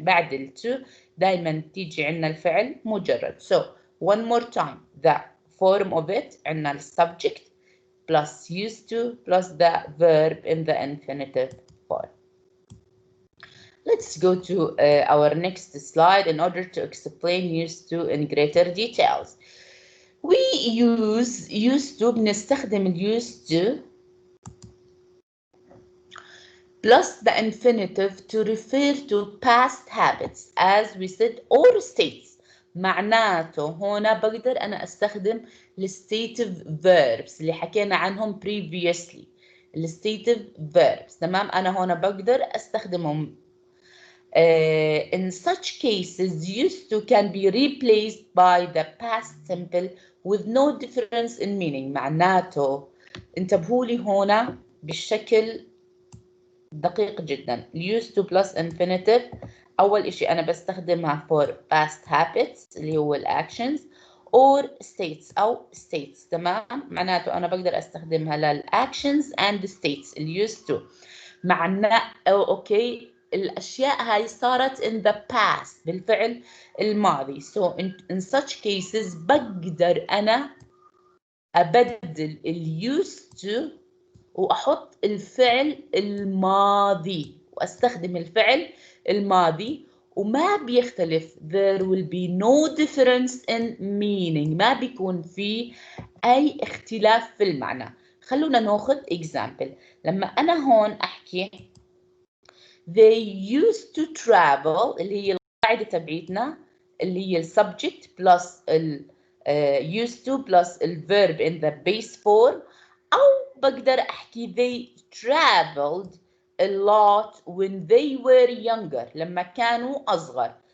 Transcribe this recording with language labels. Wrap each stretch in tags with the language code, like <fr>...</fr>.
<ar>بعد ال to دائما تيجي عنا الفعل مجرد.</ar> <en>So one more time, the form of it</en> <ar>عنا ال</ar> <en>subject plus used to plus the verb in the infinitive form. Let's go to our next slide in order to explain used to in greater details. We use used to</en> <ar>بنستخدم ال</ar> <en>used to plus the infinitive to refer to past habits as we said or states.</en> <ar>معناته هنا بقدر أنا أستخدم الstative verbs اللي حكينا عنهم previously. الstative verbs تمام، أنا هنا بقدر أستخدمهم.</ar> <en>In such cases, used to can be replaced by the past simple with no difference in meaning.</en> <ar>معناته انتبهوا لي هنا بالشكل دقيق جدا.</ar> <en>used to plus infinitive</en> <ar>أول إشي أنا بستخدمها</ar> <en>for past habits</en> <ar>اللي هو</ar> <en>actions or states أو states.</en> <ar>تمام، معناته أنا بقدر أستخدمها لل</ar> <en>actions and states</en> <ar>ال used to. معناه أوكي الأشياء هاي صارت</ar> <en>in the past</en> <ar>بالفعل الماضي.</ar> <en>So in such cases</en> <ar>بقدر أنا أبدل ال used to وأحط الفعل الماضي وأستخدم الفعل الماضي وما بيختلف.</ar> <en>There will be no difference in meaning.</en> <ar>ما بيكون في أي اختلاف في المعنى. خلونا ناخذ example. لما أنا هون أحكي</ar> <en>they used to travel</en> <ar>اللي هي القاعدة تبعيتنا اللي هي</ar> <en>subject plus ال used to plus ال verb in the base form،</en> <ar>أو بقدر أحكي</ar> <en>they traveled a lot when they were younger</en> <ar>لما كانوا أصغر.</ar>